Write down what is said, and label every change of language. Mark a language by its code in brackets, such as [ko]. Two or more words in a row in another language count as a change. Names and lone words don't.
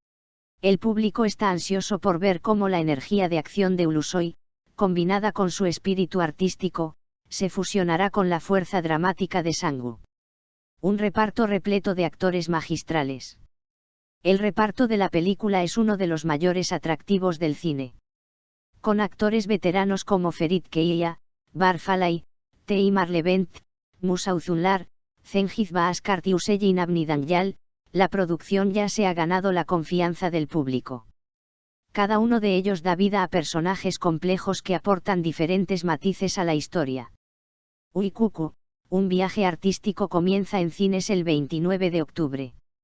[es] El público está ansioso por ver cómo la energía de acción de Ulusoy, combinada con su espíritu artístico, se fusionará con la fuerza dramática de Sangu. Un reparto repleto de actores magistrales. El reparto de la película es uno de los mayores atractivos del cine. Con actores veteranos como Ferit Keia, Bar Falay, Teimar Levent, Musa Uzunlar, Cengiz Baaskart y Hüseyin Abnidanyal, la producción ya se ha ganado la confianza del público. Cada uno de ellos da vida a personajes complejos que aportan diferentes matices a la historia. Uikuku, un viaje artístico comienza en cines el 29 de octubre.